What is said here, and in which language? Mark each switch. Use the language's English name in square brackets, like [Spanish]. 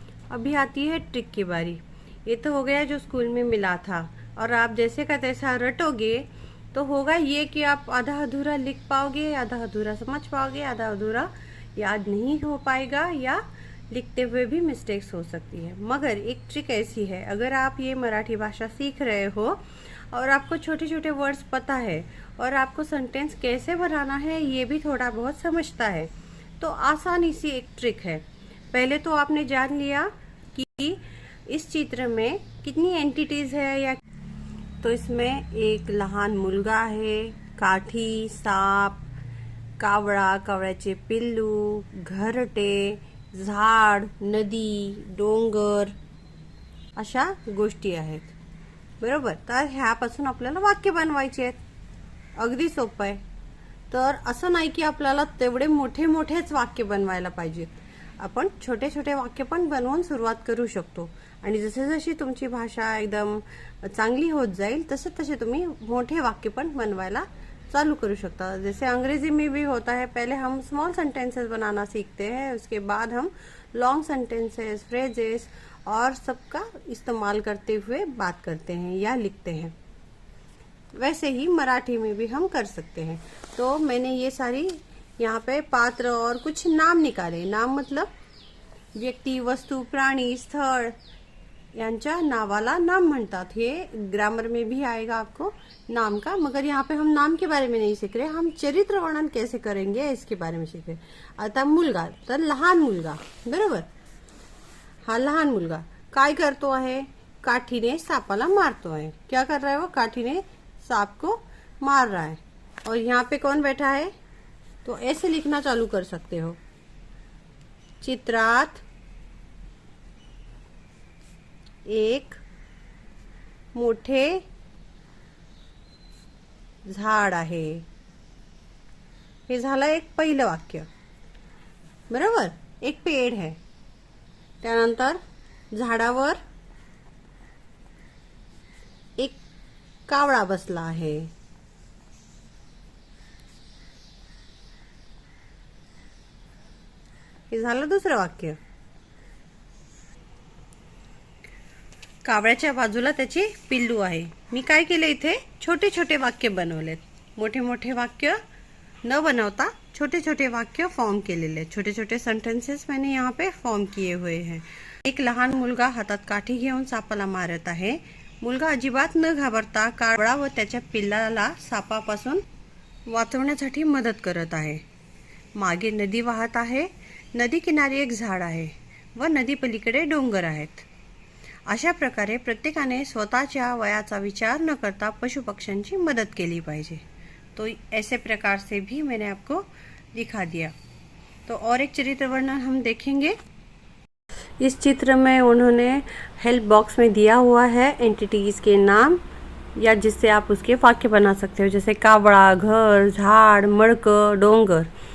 [Hindi] अभी आती है ट्रिक की बारी. ये तो हो गया जो स्कूल में मिला था और आप जैसे का तैसा रटोगे तो होगा ये कि आप आधा अधूरा लिख पाओगे, आधा अधूरा समझ पाओगे, आधा अधूरा याद नहीं हो पाएगा या लिखते हुए भी मिस्टेक्स हो सकती है. मगर एक ट्रिक ऐसी है, अगर आप ये मराठी भाषा सीख रहे हो और आपको छोटे छोटे वर्ड्स पता है और आपको सेंटेंस कैसे बनाना है ये भी थोड़ा बहुत समझता है तो आसानी सी एक ट्रिक है. पहले तो आपने जान लिया कि इस चित्र में कितनी एंटिटीज है या तो इसमें [Marathi] एक लहान मुलगा आहे, काठी, साप, कावळा, कावळ्याचे पिल्लू, घरटे, झाड, नदी, डोंगर अशा गोष्टी आहेत. बरोबर. तर ह्यापासून आपल्याला वाक्य बनवायचे आहेत. अगदी सोपं आहे. तर असं नाही की आपल्याला तेवढे मोठे मोठेच वाक्य बनवायला पाहिजेत. आपण छोटे छोटे वाक्य पण बनवून सुरुवात करू शकतो आणि जसे जशी तुमची भाषा एकदम चांगली होत जाईल तसे तसे तुम्ही मोठे वाक्य पण बनवायला चालू करू शकता. [Hindi] जैसे अंग्रेजी में भी होता है, पहले हम स्मॉल सेंटेंसेस बनाना सीखते हैं, उसके बाद हम लॉन्ग सेंटेंसेस, फ्रेजेस और सबका इस्तेमाल करते हुए बात करते हैं या लिखते हैं. वैसे ही मराठी में भी हम कर सकते हैं. तो मैंने ये सारी यहाँ पे पात्र और कुछ नाम निकाले. [Marathi] नाम मतलब व्यक्ती, वस्तू, प्राणी, स्थळ यांच्या नावाला नाम म्हणतात. [Hindi] हे ग्रामर में भी आएगा आपको नाम का. मगर यहाँ पे हम नाम के बारे में नहीं सीख रहे, हम चरित्र वर्णन कैसे करेंगे इसके बारे में सीख रहे. [Marathi] आता मुलगा तर लहान मुलगा. बरोबर. हा लहान मुलगा काय करतो आहे, काठीने सापाला मारतो आहे. [Hindi] क्या कर रहा है वो, काठीने सांप को मार रहा है. और यहाँ पे कौन बैठा है तो ऐसे लिखना चालू कर सकते हो. [Marathi] चित्रात एक मोठे झाड आहे. हे झालं एक पहिलं वाक्य, बरोबर. [Hindi] एक पेड़ है, [Marathi] त्यानंतर झाडावर एक कावळा बसला आहे. हे झालं दुसरं वाक्य. कावळ्याच्या बाजूला त्याची पिल्लू आहे. मी काय केलं, इथे छोटे छोटे वाक्य बनवलेत. मोठे मोठे वाक्य न बनवता छोटे छोटे वाक्य फॉर्म केलेले. [Hindi] छोटे छोटे सेंटेंसेस मैंने यहाँ पे फॉर्म किए हुए हैं. [Marathi] एक लहान मुलगा हातात काठी घेऊन सापाला मारत आहे. मुलगा अजिबात न घाबरता कावळा व त्याच्या पिल्लाला सापापासून वाचवण्यासाठी मदत करत आहे. मागे नदी वाहत आहे. नदी किनारी एक झाड आहे व नदी पलीकडे डोंगर आहेत. अशा प्रकारे प्रत्येकाने स्वतःच्या वयाचा विचार न करता पशुपक्ष्यांची मदत केली पाहिजे. [Hindi] तो ऐसे प्रकार से भी मैंने आपको दिखा दिया. तो और एक चरित्र वर्णन हम देखेंगे. इस चित्र में उन्होंने हेल्प बॉक्स में दिया हुआ है एंटिटीज के नाम, या जिससे आप उसके वाक्य बना सकते हो, जैसे कावड़ा, घर, झाड़, मड़क, डोंगर.